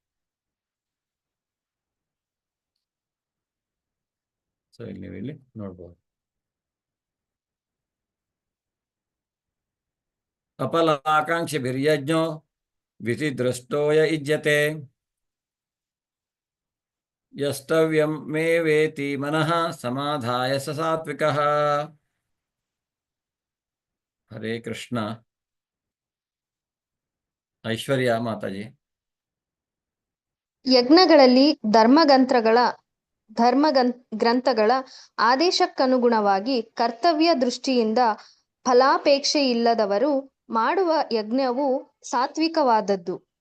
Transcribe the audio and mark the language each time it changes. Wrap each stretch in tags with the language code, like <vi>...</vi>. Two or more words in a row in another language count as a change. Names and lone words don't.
<kn>ಸೊ ಇಲ್ಲಿ ನೀವು ಇಲ್ಲಿ ನೋಡ್ಬೋದು.</kn> <sa>ಅಪಲಾಕಾಂಕ್ಷಿಭಿರ್ಯಜ್ಞೋ ವಿಧಿದೃಷ್ಟೋಯ ಇಜ್ಯತೆ ಯಸ್ತವ್ಯಂ ಮೇ ವೇತಿ ಮನಃ ಸಮಾಧಾಯ ಸ ಸಾತ್ವಿಕಃ. ಹರೇ ಕೃಷ್ಣ.</sa> <kn>ಐಶ್ವರ್ಯ ಮಾತಾಜಿ. ಯಜ್ಞಗಳಲ್ಲಿ ಗ್ರಂಥಗಳ ಆದೇಶಕ್ಕನುಗುಣವಾಗಿ ಕರ್ತವ್ಯ ದೃಷ್ಟಿಯಿಂದ ಫಲಾಪೇಕ್ಷೆಯಿಲ್ಲದವರು ಮಾಡುವ ಯಜ್ಞವು ಸಾತ್ವಿಕವಾದದ್ದು.</kn>